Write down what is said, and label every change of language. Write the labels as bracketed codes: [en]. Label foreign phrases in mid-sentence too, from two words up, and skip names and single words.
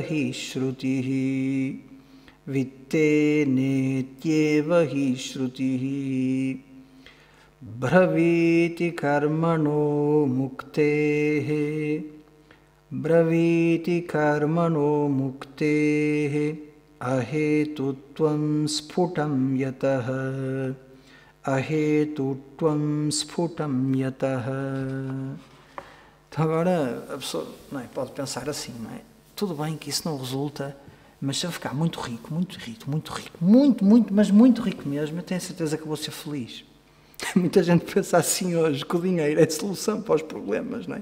[sa] हि श्रुतिः, वित्ते नेत्येव हि श्रुतिः, ब्रवीति कर्मणो मुक्तेः, ब्रवीति कर्मणो मुक्तेः, अहेतुत्वं स्फुटं यतः, अहेतुत्वं स्फुटं यतः, ahetutvam sphutam yataha. [pt] Então agora a pessoa não é, pode pensar assim, não é? Tudo bem que isso não resulta, mas se eu ficar muito rico, mas muito rico mesmo, eu tenho certeza que vou ser feliz. Muita gente pensa assim hoje, que o dinheiro é a solução para os problemas, não é?